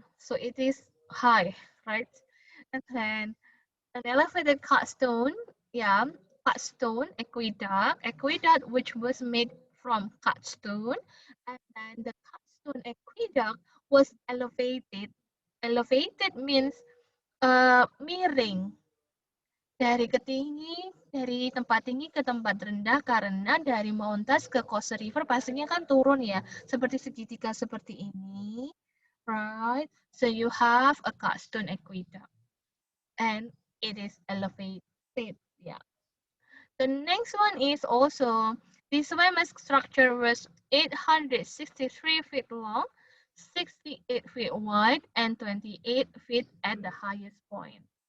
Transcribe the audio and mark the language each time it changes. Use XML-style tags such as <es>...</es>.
<en>So it is high, right? And then an elevated cut stone, yeah, cut stone aqueduct which was made from cut stone, and then the cut stone aqueduct was elevated.</en> <id>Elevated means miring dari tempat tinggi ke tempat rendah karena dari Mountas ke Coast River pastinya kan turun ya, seperti segitiga seperti ini, right?</id> <en>So you have a cut stone aqueduct and it is elevated, yeah. The next one is also, this famous structure was 863 feet long, 68 feet wide, and 28 feet at the highest point.</en>